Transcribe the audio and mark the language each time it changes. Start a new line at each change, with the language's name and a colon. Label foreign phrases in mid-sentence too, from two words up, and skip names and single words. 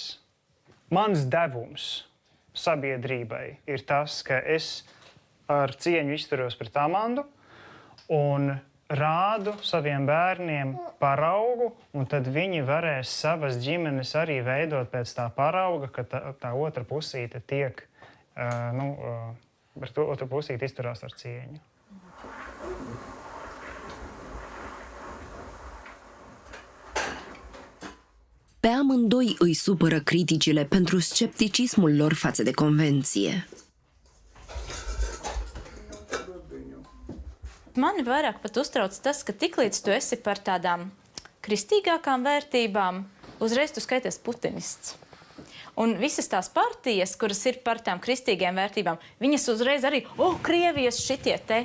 Latvian: Mans devums sabiedrībai ir tas, ka es ar cieņu izturos pret Amandu un rādu saviem bērniem paraugu, un tad viņi varēs savas ģimenes arī veidot pēc tā parauga, ka tā otra pusīte tiek, par to otra pusīte izturās ar cieņu.
Romanian: Pe amândoi îi supără criticile pentru scepticismul lor față de convenție.
Latvian: Mani vairāk pat uztrauc tas, ka tiklīdz tu esi par tādām kristīgākām vērtībām, uzreiz tu skaities putinists. Un visas tās partijas, kuras ir par tām kristīgajām vērtībām, viņas uzreiz arī, Krievijas šitie te.